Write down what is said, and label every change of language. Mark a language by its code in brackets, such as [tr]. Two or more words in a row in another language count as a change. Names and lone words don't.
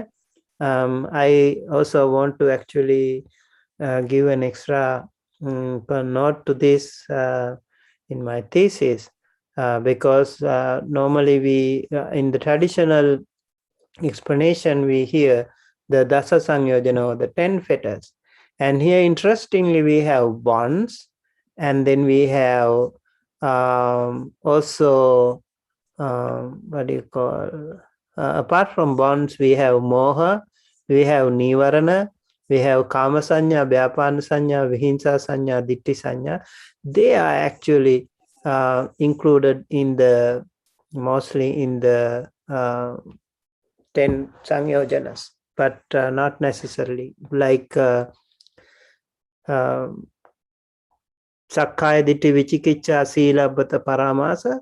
[en] I also want to actually give an extra note to this in my thesis because normally we in the traditional explanation we hear the [pi] Dasa Sangyojana [en] or the 10 fetters, and here interestingly we have bonds, and then we have also what do you call apart from bonds, we have moha, we have nivarana, we have [pi] kama sanya, vyapana sanya, vihinsa sanya, ditti sanya. [en] They are actually included in the mostly in the 10 sangyojanas, but not necessarily like [pi] Sakkaya Ditti Vichikicha Silabbata Paramasa.